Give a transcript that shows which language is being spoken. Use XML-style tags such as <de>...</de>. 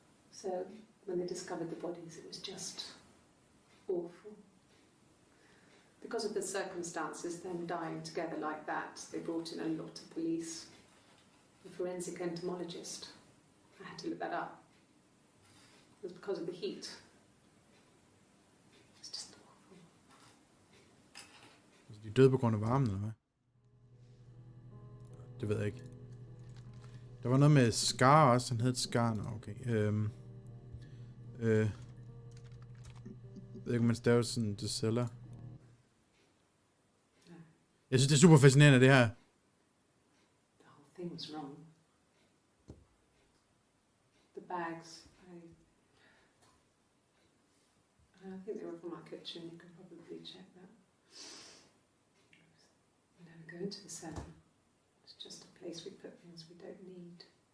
<en>So when they discovered the bodies, it was just awful. Because of the circumstances, them dying together like that, they brought in a lot of police. A forensic entomologist. I had to look that up. It was because of the heat. It was just awful.</en> <da>De døde på grund af varmen, eller hvad? Det ved jeg ikke. Der var noget med Scar også. Han hed Scar nu. Okay. Jeg ved ikke, om man staver sådan, det sælger. Jeg synes, det er super fascinerende, det her.</da> <en>The whole thing was wrong. The bags, I think they were from our kitchen. You can probably check that. We never go into the cellar. It's just a place we put things we don't need.</en>